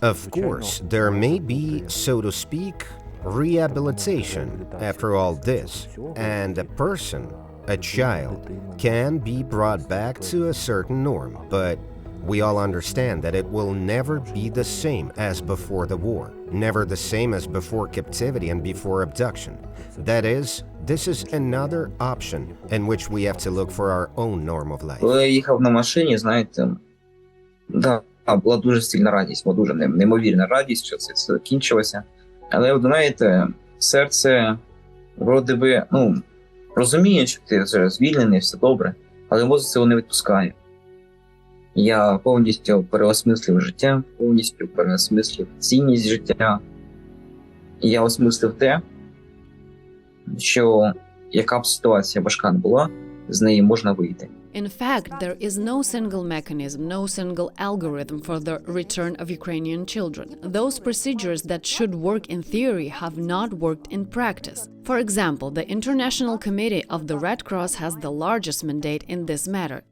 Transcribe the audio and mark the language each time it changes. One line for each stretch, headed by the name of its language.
English: Of course, there may be, so to speak, rehabilitation after all this, and a person, a child, can be brought back to a certain norm, but we all understand that it will never be the same as before the war, never the same as before captivity and before abduction. That is, this is another option in which we have to look for our own norm of life.
Ukrainian: Коли я їхав на машині, знаєте, була дуже сильна радість, була дуже неймовірна радість, що це все закінчилося. Але, знаєте, серце, вроде би, розуміє, що ти вже звільнений, все добре, але мозок цього не відпускає. Я повністю переосмислив життя, повністю переосмислив цінність життя. І я осмислив те, що яка б ситуація важка не була, з неї можна вийти.
English: In fact, there is no single mechanism, no single algorithm for the return of Ukrainian children. Those procedures that should work in theory have not worked in practice. For example, the International Committee of the Red Cross has the largest mandate in this matter.